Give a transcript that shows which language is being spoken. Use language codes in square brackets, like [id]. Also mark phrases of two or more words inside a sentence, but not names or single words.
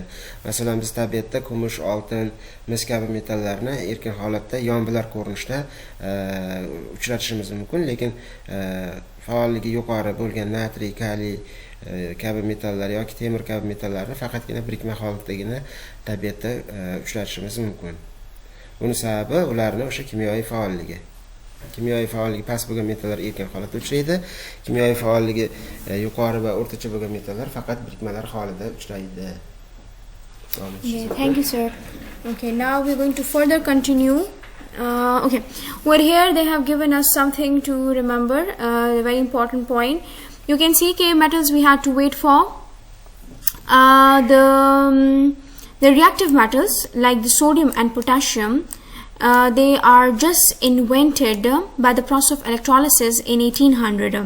[uz] Masalan, biz tabiatda kumush, oltin, mis kabi metallarni erkin holatda yombilar ko'rinishda uchratishimiz mumkin, lekin faolligi yuqori bo'lgan natriy, kaliy kabi metallar yoki temir kabi metallarni faqatgina birikma holatdagina tabiatda uchratishimiz mumkin. Buning sababi ularning o'sha kimyoviy faolligi. Kimyoviy faolligi past bo'lgan metallar erkin holatda uchraydi. Kimyoviy faolligi yuqori va o'rtacha bo'lgan metallar faqat birikmalar holida uchraydi. [en] Okay, thank you, sir. Okay, now we're going to further continue. Okay, over here they have given us something to remember, a very important point. You can see K metals we had to wait for. The reactive metals like the sodium and potassium, they are just invented by the process of electrolysis in 1800.